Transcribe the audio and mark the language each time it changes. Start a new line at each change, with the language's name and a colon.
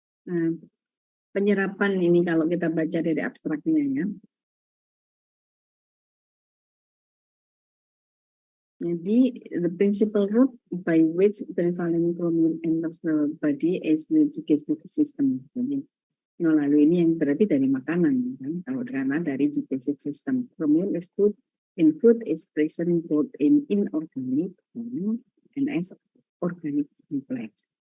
Indonesian: Nah, penyerapan ini kalau kita baca dari abstraknya ya. Jadi,
English: the principal route by which trivalent chromium enters the body is the digestive system.
Indonesian: Jadi, lalu ini yang berarti dari makanan, kan? Kalau karena dari
English: digestive system, chromium is food in food is present both in inorganic and as organic complex.